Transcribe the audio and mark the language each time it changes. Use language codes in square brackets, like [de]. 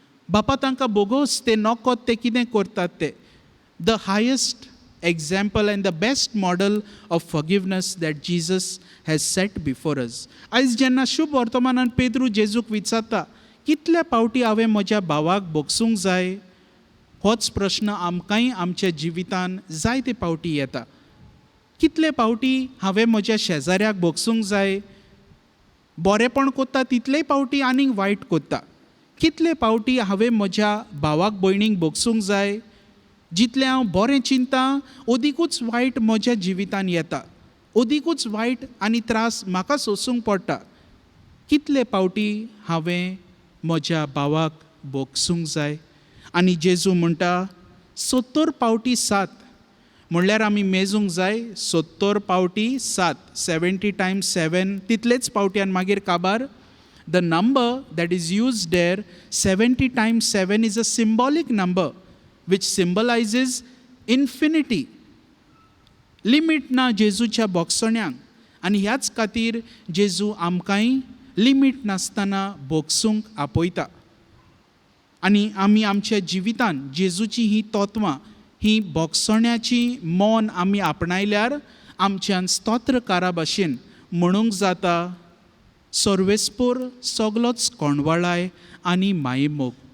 [gom] बापा तांकां बोगोस, ते नोकोत ते कितें करतात ते. [en] The highest example and the best model of forgiveness that Jesus has set before us. [gom] आयज जेन्ना शुभ वर्तमानान पेद्रू जेजूक विचारता, कितल्या पावटी हांवें म्हज्या भावाक बोगसूंक जाय, होच प्रश्न आमकांय आमच्या जिवितान जायते पावटी येता. कितले पावटी हांवें म्हज्या शेजाऱ्याक बोगसूंक जाय, बरेंपण कोत्ता तितलेय पावटी आनीक वायट कोत्ता. कितले पावटी हांवें म्हज्या भावाक भयणीक बोगसूंक जाय, जितलें हांव बरें चिंतां ओदीकूच वायट म्हज्या जिवितान येता, ओदीकूच वायट आनी त्रास म्हाका सोंसूंक पडटा. कितले पावटी हांवें म्हज्या भावाक बोगसूंक जाय. आनी जेजू म्हणटा 70 पावटी 7 म्हणल्यार आमी मेजूंक जाय 70 पावटी 7, [en] 70 times 7 [gom] तितलेच पावटी आनी मागीर काबार. [en] The number that is used there, 70 times 7, is a symbolic number which symbolizes infinity. [gom] Limit ना जेजूच्या बोगसण्यांक आनी ह्याच खातीर जेजू आमकांय लिमीट नासतना बोगसूंक आपयता. आनी आमी आमच्या जिवितान जेजूची ही तत्वां, ही बोगसण्याची मोन आमी आपणायल्यार आमच्यान स्तोत्रकारा भाशेन म्हणूंक जाता, सर्वेस्पोर सगलोच कोणवाळाय आनी मायेमोग.